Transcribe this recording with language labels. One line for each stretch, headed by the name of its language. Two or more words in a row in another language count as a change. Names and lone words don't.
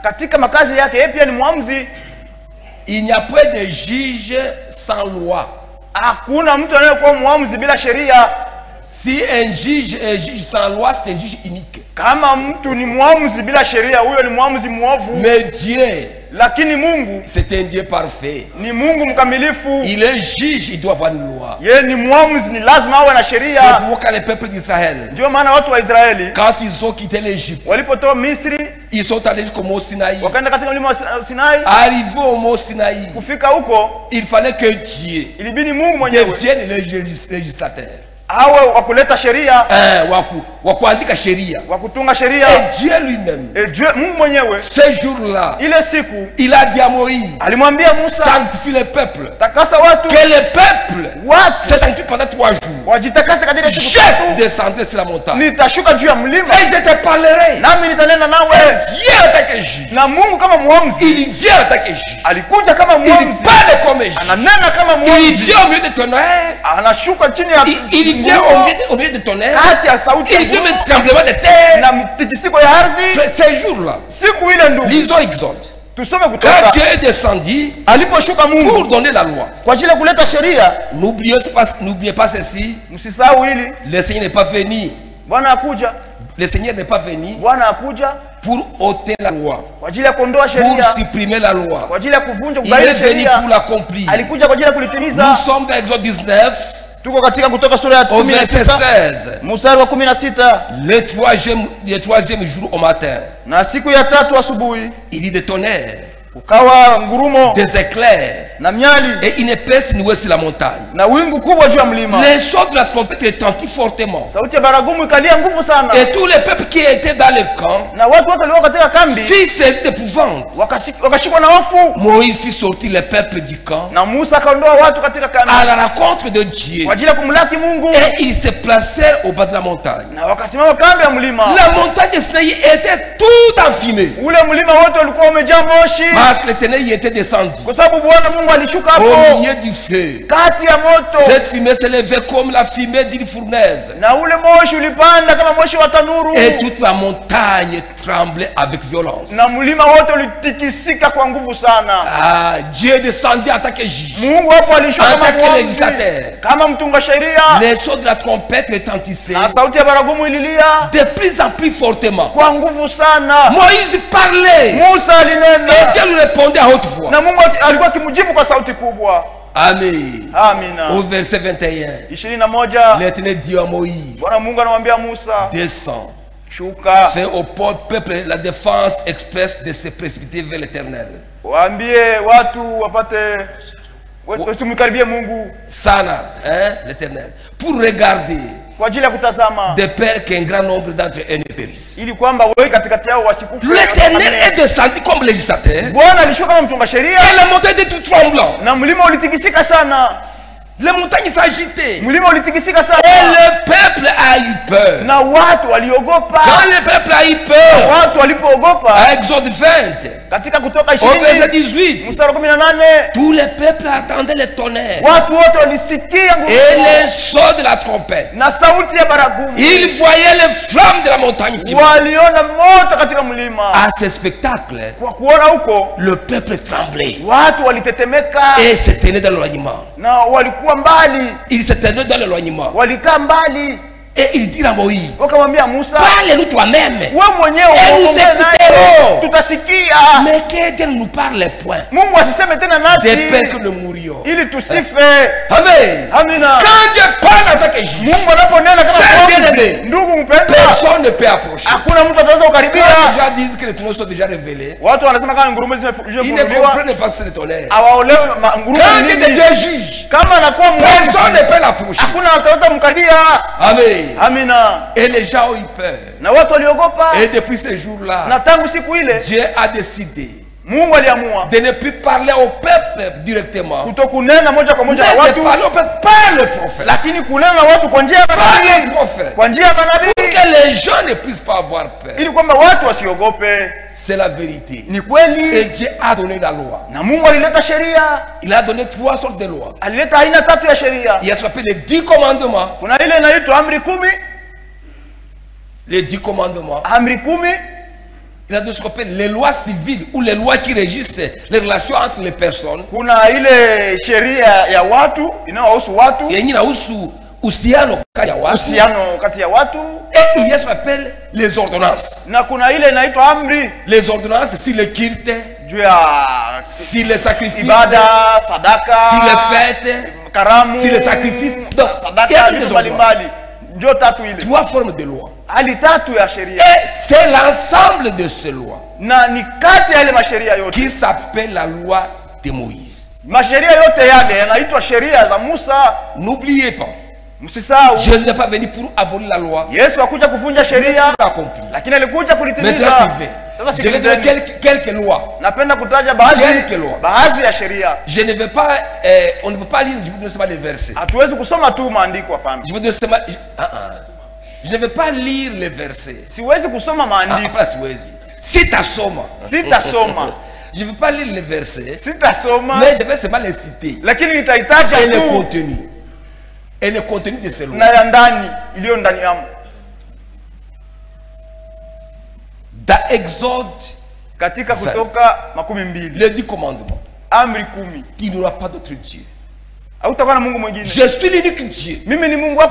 French: Il n'y a pas de juge sans loi. Si un juge est juge sans loi, c'est un juge unique. Mais Dieu
Swahili: Lakini Mungu,
French: c'est un Dieu parfait.
Swahili: Ni Mungu mkamilifu.
French: Il est juge, il doit avoir une loi.
Swahili: Yeye ni mwamuzi, ni lazima awe na sheria.
French: C'est pourquoi les peuples d'Israël,
Swahili: ndio maana watu wa Israeli,
French: quand ils ont quitté l'Égypte,
Swahili: walipotoa Misri,
French: ils sont allés jusqu'au mont Sinaï.
Swahili: Wakaenda katika mlima wa Sinai.
French: Arrivé au mont Sinaï,
Swahili: kufika huko,
French: il fallait que Dieu,
Swahili: ilibidi Mungu mwenyewe,
French: devienne le législateur.
Swahili: Awe wakuleta sheria, wakuandika sheria, wakutunga sheria.
French: Et Dieu lui-même,
Swahili: Mungu mwenyewe,
French: ce jour-là,
Swahili: ile siku,
French: il a dit à Moïse,
Swahili: alimwambia Musa,
French: sanctifie le peuple,
Swahili: takasa watu,
French: que le peuple se sanctifie pendant 3 jours.
Swahili: Wajitakase kadiri ya siku 3.
French: Je descendrai sur la montagne,
Swahili: nitashuka juu ya mlima,
French: et je te parlerai,
Swahili: nami nitanena nawe.
French: Dieu en tant que juge,
Swahili: na Mungu kama mwamuzi,
French: il vient en tant que juge,
Swahili: alikuja kama mwamuzi,
French: il parle comme juge,
Swahili: ananena kama mwamuzi,
French: il vient au milieu de tonnerre,
Swahili: anashuka chini ya,
French: il vient au milieu de tonnerre,
Swahili: kati ya sauti,
French: il vient de tremblement de terre,
Swahili: na mitikisiko ya ardhi.
French: Ces jours-là,
Swahili: siku ile ndugu,
French: lisons Exode, quand Dieu est descendu
Swahili: aliposhuka Mungu
French: pour donner la loi,
Swahili: kwa ajili ya kuleta sheria.
French: N'oubliez pas ceci,
Swahili: msisahau hili,
French: le Seigneur n'est pas venu,
Swahili: Bwana akuja,
French: le Seigneur n'est pas venu
Swahili: Bwana akuja
French: pour ôter la loi,
Swahili: kwa ajili ya kuondoa sheria,
French: pour supprimer la loi,
Swahili: kwa ajili ya kuvunja
French: il est venu pour l'accomplir.
Swahili: Alikuja kwa ajili ya kulitimiza.
French: Nous sommes dans Exode 19,
Swahili: tuko katika Kutoka sura ya 16, mstari wa 16,
French: le troisième jour au matin,
Swahili: na siku ya 3 asubuhi,
French: il y des tonnerres,
Swahili: ukawa ngurumo,
French: des éclairs,
Swahili: na miali,
French: et une épaisse nuée sur la montagne.
Swahili: na wingu kubwa juu ya mlima.
French: Les sons de la trompette retentit fortement,
Swahili: sauti ya baragumu ikalia nguvu sana,
French: et tous les peuples qui étaient dans le camp,
Swahili: na watu wote walio katika kambi,
French: furent saisis d'épouvante.
Swahili: wakashikwa na hofu.
French: Moïse fit sortir les peuples du camp,
Swahili: na Musa akaondoa watu katika kambi,
French: à la rencontre de Dieu,
Swahili: kwa ajili ya kumlaki Mungu,
French: et ils se placèrent au bas de la montagne.
Swahili: na wakasimama kando ya mlima.
French: La montagne de Sinaï était tout en fumée,
Swahili: ule mlima wote ulikuwa umejaa moshi,
French: parce que l'Éternel y était descendu
Swahili: kwa sababu Bwana Mungu alishuka hapo
French: au milieu du feu.
Swahili: kati ya moto.
French: Cette fumée s'élevait comme la fumée d'une fournaise,
Swahili: na ule moshi ulipanda kama moshi wa tanuru,
French: et toute la montagne tremblait avec violence.
Swahili: na mlima wote ulitikisika kwa nguvu sana.
French: Dieu descendit en tant que juge,
Swahili: Mungu hapo alishuka
French: en
Swahili: kama
French: tant que législateur.
Swahili: kama mtunga sheria.
French: Les sons de la trompette retentissaient
Swahili: na sauti ya baragumu ililia
French: de plus en plus fortement.
Swahili: kwa nguvu sana.
French: Moïse parlait,
Swahili: Musa alinena,
French: et Dieu lui répondait à haute voix.
Swahili: na Mungu alikuwa akimjibu kwa sauti kubwa.
French: Amen.
Swahili: Amina.
French: Au verset 21,
Swahili: 21,
French: l'Éternel dit à Moïse,
Swahili: Bwana Mungu anamwambia Musa,
French: descends,
Swahili: shuka,
French: fais au peuple la défense expresse de se précipiter vers l'Éternel.
Swahili: waambie watu wapate wasimkaribie Mungu sana,
French: l'Éternel, pour regarder,
Swahili: kwa ajili ya kutazama,
French: de peur qu'un grand nombre d'entre eux ne périssent.
Swahili: ili kwamba wewe katikati yao wasikufe.
French: L'Éternel est descendu comme législateur,
Swahili: Bwana alishuka kama mtunga sheria,
French: et la montagne était tout tremblant,
Swahili: na mlima ulitikisika sana.
French: les montagnes s'agitaient,
Swahili: Mlima ulitikisika sana,
French: et le peuple a eu peur.
Swahili: na watu waliogopa.
French: Quand le peuple a eu peur,
Swahili: watu walipoogopa,
French: à Exode 20,
Swahili: katika Kutoka
French: au verset 20 18,
Swahili: mstari 18,
French: tout le peuple attendait le tonnerre
Swahili: watu wote walisikia ngurumo
French: et les sons de la trompette.
Swahili: na sauti ya baragumu.
French: Ils voyaient les flammes de la montagne fumante.
Swahili: Waliona moto katika mlima.
French: À ce spectacle,
Swahili: Kwa kuona huko,
French: le peuple tremblait
Swahili: watu walitetemeka
French: et se tenait dans l'éloignement.
Swahili: na walikuwa mbali,
French: Ils se tenaient dans l'éloignement.
Swahili: walikaa mbali.
French: Et il dit à Moïse,
Swahili: Wakamwambia Musa,
French: parle-nous toi-même.
Swahili: wewe mwenyewe
French: Et nous
Swahili: uongee naye,
French: écouterons.
Swahili: tutasikia.
French: Mais que Dieu ne nous parle point,
Swahili: Mungu asiseme tena nasi
French: de peur que nous mourions.
Swahili: ili tusife.
French: Amen.
Swahili: Amina.
French: Quand Dieu parle en tant que juge,
Swahili: Mungu anaponena kama
French: Frère
Swahili: mwamuzi,
French: bien-aimé,
Swahili: ndugu mpendwa,
French: personne ne peut approcher.
Swahili: hakuna mtu ataweza
French: Quand
Swahili: kukaribia.
French: les gens disent que les tonneaux sont déjà révélés,
Swahili: Watu wanasema kama ngurumo
French: ils ne
Swahili: zimefunuliwa,
French: comprennent pas que c'est le tonnerre.
Swahili: hawaolewi ngurumo
French: Quand
Swahili: ni
French: Dieu
Swahili: nini.
French: devient juge,
Swahili: Kama anakuwa
French: personne
Swahili: mwamuzi,
French: ne peut l'approcher.
Swahili: hakuna ataweza kumkaribia.
French: Amen.
Swahili: Amina.
French: Et les gens ont eu peur.
Swahili: Na watu waliogopa,
French: Et depuis ce jour-là,
Swahili: na tangu siku ile
French: Dieu a décidé
Swahili: Mungu aliamua
French: de ne plus parler au peuple directement,
Swahili: kutokunena moja kwa
French: mais
Swahili: moja na
French: de
Swahili: watu,
French: parler au peuple par le prophète.
Swahili: lakini kunena na watu kwa njia ya
French: Par
Swahili: manabii,
French: le prophète.
Swahili: kwa njia ya manabii,
French: Que les gens ne puissent pas avoir peur.
Swahili: ili kwamba watu wasiogope.
French: C'est la vérité.
Swahili: Ni
French: Et
Swahili: kweli,
French: Dieu a donné la loi.
Swahili: na Mungu alileta sheria,
French: Il a donné 3 sortes de lois.
Swahili: alileta aina 3 ya sheria.
French: Il y a ce qu'on appelle les 10 commandements.
Swahili: Kuna ile inaitwa amri 10,
French: Les 10 commandements.
Swahili: amri 10.
French: Il y a ce qu'on appelle les lois civiles ou les lois qui régissent les relations entre les personnes.
Swahili: Kuna ile sheria ya watu inayohusu watu,
French: Et il y a
Swahili: uhusiano kati ya watu. uhusiano kati ya watu,
French: Et il y a ce qu'on appelle les ordonnances.
Swahili: na kuna ile inaitwa amri
French: Les ordonnances, c'est le culte, Si les sacrifices,
Swahili: ibada, sadaka,
French: si les fêtes,
Swahili: karamu,
French: si les sacrifices, donc
Swahili: sadaka, ndio tatu ile.
French: 3 formes de loi.
Swahili: Hali tatu ya sheria.
French: Et c'est l'ensemble de ces lois.
Swahili: Na ni kati ya ile masheria yote
French: qui s'appelle la loi de Moïse.
Swahili: Masheria yote yale yanaitwa sheria za Musa.
French: N'oubliez pas.
Swahili: Msisahau.
French: Jésus n'est pas venu pour abolir la loi.
Swahili: Yesu hakuja kuvunja sheria, lakini alikuja kulitimiza. Sasa sikilizeni
French: quelques lois.
Swahili: Napenda kutaja baadhi ya sheria.
French: Je ne vais pas on ne veut pas lire, je vous donne seulement les versets.
Swahili: Hatuwezi kusoma tu maandiko hapana.
French: Je vous donne seulement je ne vais pas lire les versets.
Swahili: Siwezi kusoma maandiko. Hapana siwezi. Sitasoma.
French: Je ne vais pas lire les versets.
Swahili: Sitasoma.
French: Mais je vais seulement les citer.
Swahili: Lakini nitahitaji
French: le contenu. Et le contenu de ces lois.
Swahili: Na ndani iliyo ndani yamo.
French: Dans Exode,
Swahili: katika Kutoka 12,
French: les 10 commandements.
Swahili: Amri 10.
French: Il n'y aura pas d'autre Dieu. Je suis l'unique Dieu. Je